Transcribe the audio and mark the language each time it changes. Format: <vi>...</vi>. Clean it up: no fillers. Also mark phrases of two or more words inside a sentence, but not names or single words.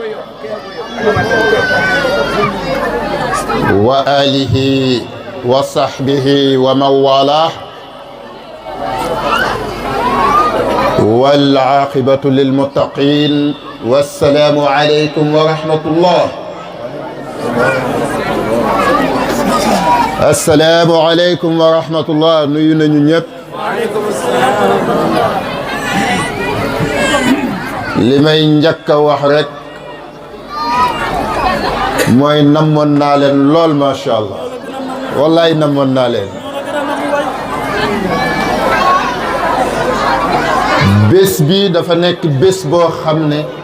<ar>وآله وصحبه ومن والاه والعاقبة للمتقين والسلام عليكم ورحمة الله السلام عليكم ورحمة الله</ar> <wo>nuyu nañu ñëpp li may njëkk a wax rek mooy namoon naa leen lool</wo> <ar>ما شاء الله</ar> <wo>wallaay namoon naa leen bés bi dafa nekk bés boo xam ne</wo>